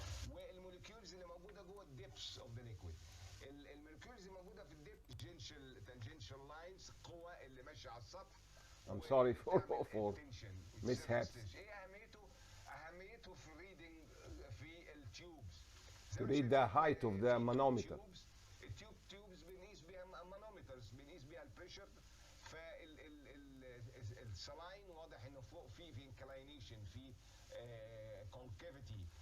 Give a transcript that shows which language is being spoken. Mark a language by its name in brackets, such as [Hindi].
[Arabic] والموليكيولز اللي موجوده جوه الديبس اوف ذا ليكويد، الموليكيولز اللي موجوده في الديب تانجنشال لاينز، القوه اللي ماشيه على السطح. [English] I'm sorry for mishaps. [Arabic] ايه اهميته؟ اهميته في الريدنج في التيوبز. [English] To read the height of the manometer. [Arabic] التيوبز بنقيس بيها مانومترز، بنقيس بيها البريشر. فالسلاين واضح انه فوق في انكلاينيشن، في كونكافيتي.